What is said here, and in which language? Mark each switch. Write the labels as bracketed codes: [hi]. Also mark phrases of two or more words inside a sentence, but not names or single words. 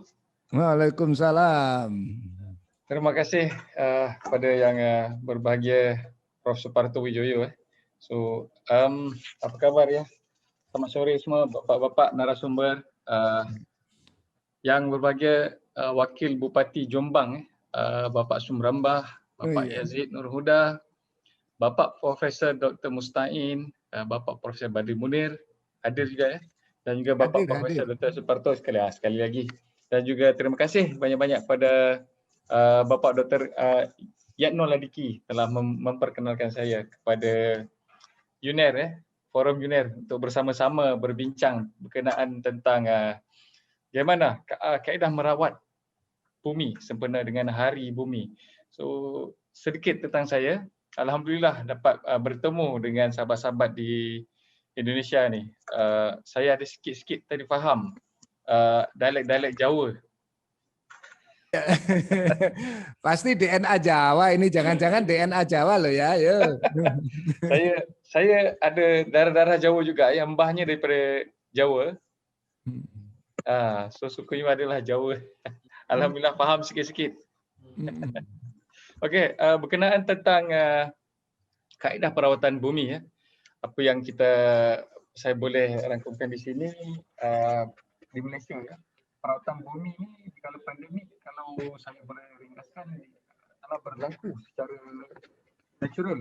[ms] Waalaikumsalam. Terima kasih kepada yang berbahagia Prof. Suparto Wijoyo. So, apa kabar ya? Selamat sore semua bapak-bapak narasumber, yang berbahagia Wakil Bupati Jombang, Bapak Sumrambah, Bapak Yazid Nur Huda, Bapak Profesor Dr. Mustain, Bapak Profesor Badri Munir hadir juga ya, dan juga Bapak Profesor Dr. Suparto sekali lagi. Dan juga terima kasih banyak-banyak pada Bapak Dr. Yatno Ladiki telah memperkenalkan saya kepada UNER ya, Forum UNER untuk bersama-sama berbincang berkenaan tentang bagaimana kaedah merawat bumi sempena dengan Hari Bumi. So sedikit tentang saya. Alhamdulillah dapat bertemu dengan sahabat-sahabat di Indonesia ni. Saya ada sikit-sikit tadi faham dialek-dialek Jawa. Pasti DNA Jawa ini, jangan-jangan DNA Jawa loh ya. Saya ada darah-darah Jawa juga, yang mbahnya daripada Jawa. So sukunya adalah Jawa. Alhamdulillah faham sikit-sikit. Okey, berkenaan tentang kaedah perawatan bumi ya. Apa yang saya boleh rangkumkan di sini di Malaysia ya. Perawatan bumi ni kalau pandemik, kalau saya boleh ringkaskan, telah berlaku secara natural